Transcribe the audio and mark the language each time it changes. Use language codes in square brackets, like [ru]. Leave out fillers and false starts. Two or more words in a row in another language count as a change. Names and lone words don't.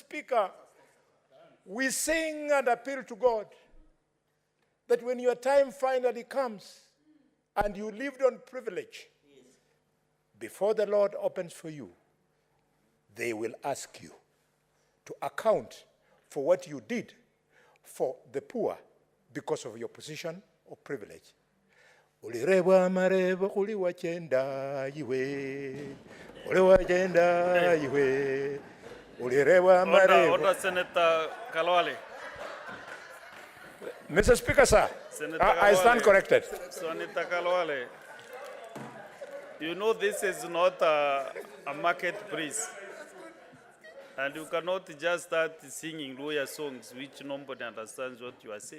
[en] Speaker, we sing and appeal to God that when your time finally comes and you lived on privilege, before the Lord opens for you, they will ask you to account for what you did for the poor because of your position of privilege. [luy] Ulirewa marebo kuli wachenda iwe. Uli wachenda iwe. Ulirewa marebo. [en] Order, Senator Kalwale. Mr. Speaker, sir, I stand corrected. Senator Kalwale, you know this is not a marketplace. And you cannot just start singing lawyer songs which nobody understands what you are saying.